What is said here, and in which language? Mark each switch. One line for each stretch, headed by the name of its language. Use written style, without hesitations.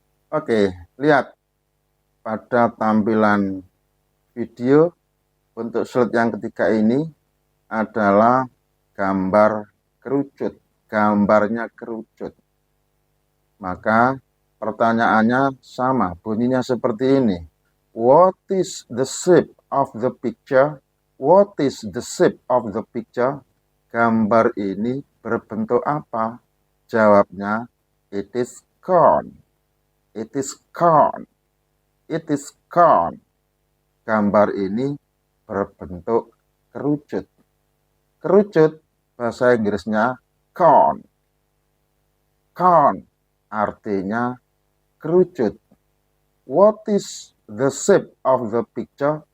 Indonesian: Oke, lihat pada tampilan video untuk slide yang ketiga ini adalah gambar kerucut, gambarnya kerucut. Maka pertanyaannya sama, bunyinya seperti ini.
English: What is the shape of the picture? What is the shape of the picture?
Indonesian: Gambar ini berbentuk apa? Jawabnya,
English: it is cone. It is cone. It is cone.
Indonesian: Gambar ini berbentuk kerucut. Kerucut, bahasa Inggrisnya cone. Cone artinya kerucut.
English: What is the shape of the picture?